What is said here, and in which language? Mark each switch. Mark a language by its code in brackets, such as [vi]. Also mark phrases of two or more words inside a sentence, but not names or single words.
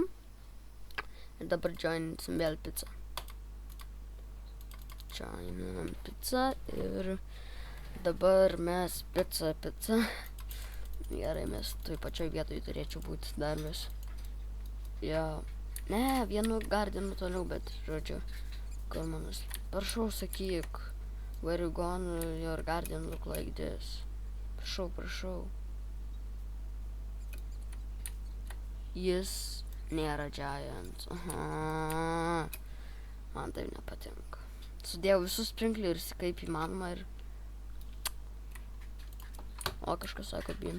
[lt] Ir dabar joininsim vėl Picą. Joininam Picą ir dabar mes Pica. Gerai, mes toj pačioj vietoj turėčiau būti dar vis. Jo, ne, vienu Gardenu toliau, bet, žodžiu, kur manas. Prašau, sakyk, [en] where you gone, your garden look like this. [lt] Prašau. Jis nėra giant. Aha. Man tai nepatinka. Sudėjau visus sprinklerius kaip įmanoma ir... O, kažkas sako, bin.